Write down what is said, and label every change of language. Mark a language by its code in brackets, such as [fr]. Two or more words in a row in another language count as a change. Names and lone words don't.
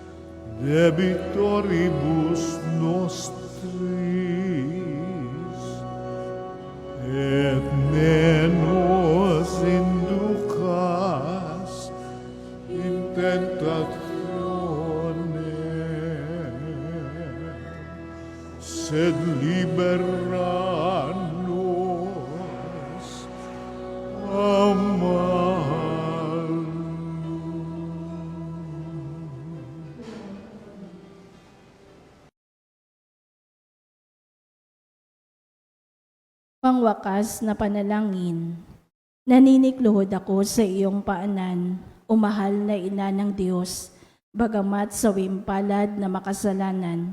[la] debitoribus nostris, et ne nos inducas in tentatione, sed libera nos a malo. [tl] Pangwakas na panalangin, naninikluhod ako sa iyong paanan, o mahal na ina ng Diyos, bagamat sa wimpalad na makasalanan.